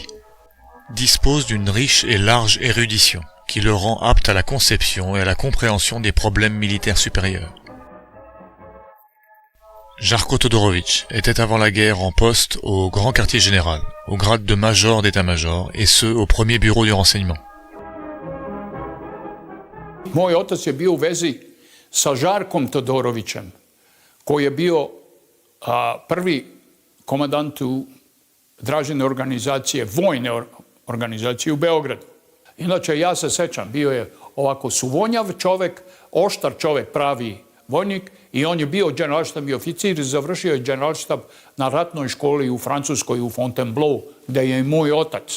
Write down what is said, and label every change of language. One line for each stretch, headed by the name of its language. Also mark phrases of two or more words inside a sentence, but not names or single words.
French: Dispose d'une riche et large érudition, qui le rend apte à la conception et à la compréhension des problèmes militaires supérieurs. Žarko Todorović était avant la guerre en poste au grand quartier général, au grade de major d'état-major, et ce, au premier bureau du renseignement.
Serbian: Moj otac je bio u vezi sa Žarkom Todorovićem, koji je bio prvi komandant u Dražine organizacije, vojne organizacije u Beogradu. Inače, ja se sećam, bio je ovako suvonjav čovek, oštar čovek, pravi vojnik, i on je bio generalštabni oficir i završio je generalštab na ratnoj školi u Francuskoj, u Fontainebleau, gde je i moj otac.